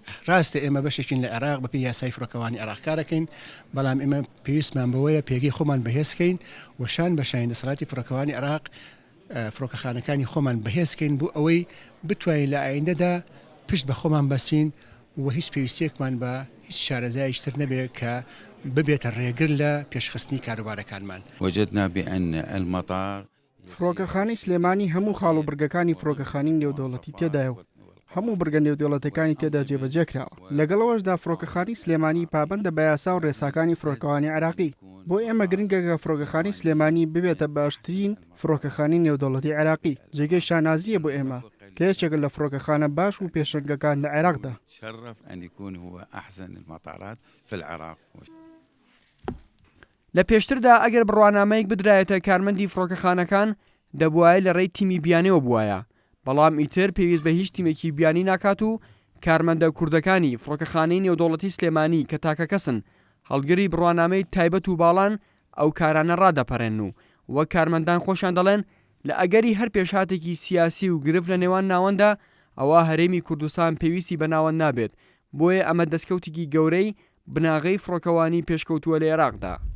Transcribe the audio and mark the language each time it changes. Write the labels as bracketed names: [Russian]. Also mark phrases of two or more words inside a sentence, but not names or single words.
[Central Kurdish] ڕاستە ئێمە بەشێکین لە عێراق بەپی یاسای فڕۆکەوانی عێراق کارەکەین، بەڵام ئێمە پێویستمان بەوەیە پێگەی خۆمان بەهێزکەین وشان بەشین دەسەڵاتی فڕۆکەوانی عێراق فڕۆکەخانەکانی خۆمان بەهێزکەین بۆ ئەوەی بتوانین لە ئایندەدا پشت بە خۆمان بەسین و هیچ پێویستێکمان بە هیچ شارەزایشتر نەبێت کە ببێتە ڕێگر لە پێشخستنی کاروبارەکانمان. [Arabic] وجدنا بأن المطار [Central Kurdish] فڕۆکەخانەی سلێمانی هەموو خاڵوبرگەکانی فڕۆکەخانی نێودەوڵەتی تێدایە و هەموو برگە نێودەوڵەتەکانی تێدا جێبەجێکراوە. لەگەڵەوەشدا فڕۆکەخانی سلێمانی پابەندە بە یاسا و ڕێساکانی فڕۆکەوانی عێراقی. بۆ ئێمە گرنگە کە فڕۆکەخانی سلێمانی ببێتە باشترین فڕۆکەخانی نێودەوڵەتی عێراقی. جێگەی شانازیە بۆ ئێمە کە یەکێک لە فڕۆکەخانە باش و پێشەنگەکان لە عێراقدا. [Arabic] شرف أن يكون هو أحسن المطارات في العراق. [Central Kurdish] لە پێشتردا ئەگەر بڕوانامەیەک بدرایەتە کارمەندی فڕۆکەخانەکان دەبوایە لە ڕێی تیمی بیانەوە بووایە، بەڵام ئیتر پێویست بە هیچ تیمێکی بیانی ناکات و کارمەندە کوردەکانی فڕۆکەخانەی نێودەوڵەتی سلێمانی کە تاکە کەسن هەڵگری بڕوانامەی تایبەت و باڵان ئەو کارانە ڕادەپەڕێن و وەک کارمەندان خۆشان دەڵێن لە ئەگەری هەر پێشهاتێکی سیاسی و گرفت لە نێوان ناوەندا ئەوە هەرێمی کوردستان پێویستی بە ناوەند نابێت، بۆیە ئەمە دەستکەوتێکی گەورەی بناغەی فڕۆکەوانی پێشکەوتووە لە عێراقدا.